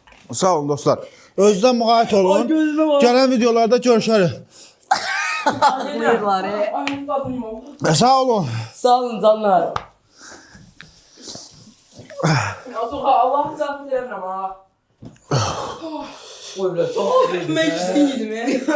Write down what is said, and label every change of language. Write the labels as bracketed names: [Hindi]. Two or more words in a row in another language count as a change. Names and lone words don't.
[Azerbaijani] Sağ olun dostlar. Özdən müğayət Ay olun. [Turkish] gözüme bak. [Azerbaijani] Gələn videolarda görüşərik. Buyurlar. [Turkish] Ay tadıyım ama. [Azerbaijani] Sağ olun. Sağ olun canlar. [Turkish] Allah'ım canını sevmem ha. Oy, çok Ben içtim yedim ya.